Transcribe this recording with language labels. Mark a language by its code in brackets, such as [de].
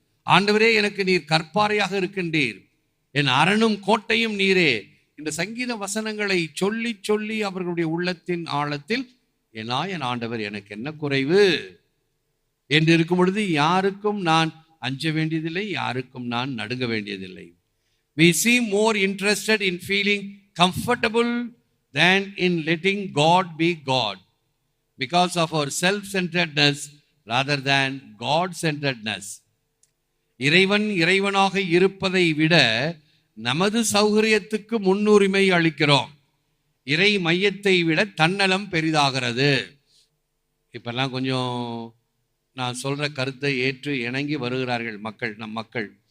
[ta] ஆண்டவரே, எனக்கு நீர் கற்பாறையாக இருக்கின்றீர், என் அரணும் கோட்டையும் நீரே. இந்த சங்கீத வசனங்களை சொல்லி சொல்லி அவர்களுடைய உள்ளத்தின் ஆழத்தில் என் ஆயன் ஆண்டவர் எனக்கு என்ன குறைவு என்று இருக்கும் பொழுது யாருக்கும் நான் அஞ்ச வேண்டியதில்லை, யாருக்கும் நான் நடுங்க வேண்டியதில்லை. [en] We seem more interested in feeling comfortable than in letting God be God, because of our self-centeredness rather than God-centeredness. [ta] இறைவன் இறைவனாக இருப்பதை விட நமது சௌகரியத்துக்கு முன்னுரிமை அளிக்கிறோம். இறை மையத்தை விட தன்னலம் பெரிதாகிறது. இப்பெல்லாம் கொஞ்சம் நான் சொல்ற கருத்தை ஏற்று இணங்கி வருகிறார்கள் மக்கள், நம் மக்கள்.